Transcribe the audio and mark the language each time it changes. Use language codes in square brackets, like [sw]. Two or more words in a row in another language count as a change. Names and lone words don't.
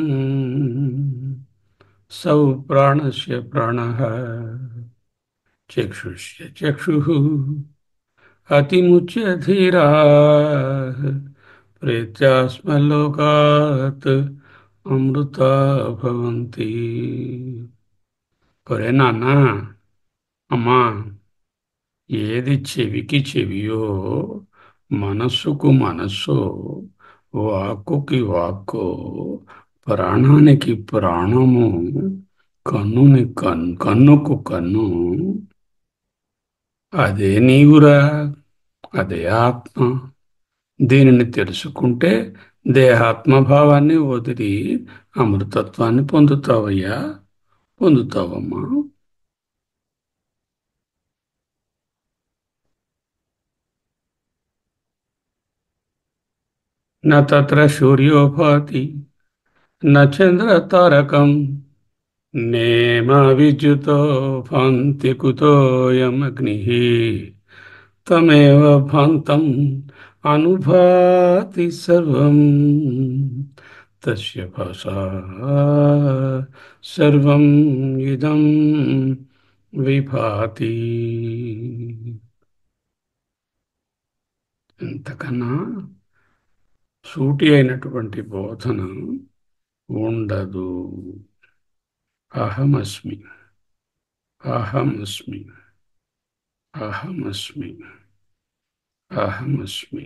[sa] सौ प्राणस्य प्राणः चक्षुष्य चक्षुः अतिमुच्य धीराः प्रेत्यास्मलोकात् अमृता भवन्ति [te] ఒరే నాన్న అమ్మా ఏది చెవికి చెవియో మనస్సుకు మనస్సు వాక్కుకి వాక్కు ప్రాణానికి ప్రాణము కన్నుకు కన్ను అదే నీవురా అదే ఆత్మ దీనిని తెలుసుకుంటే దేహాత్మభావాన్ని వదిలి అమృతత్వాన్ని పొందుతావయ్యా పొందుతావమ్మా [sa] न तत्र सूर्यो भाति न चन्द्रतारकं नेम विद्युतो भान्ति कुतोऽयमग्निः तमेव भान्तम् अनुभाति सर्वं तस्य भासा सर्वं इदं విభాతి [te] ఎంతకన్నా సూటి అయినటువంటి బోధన ఉండదు. [sa] అహమస్మి అహమస్మి అహమస్మి అహమస్మి.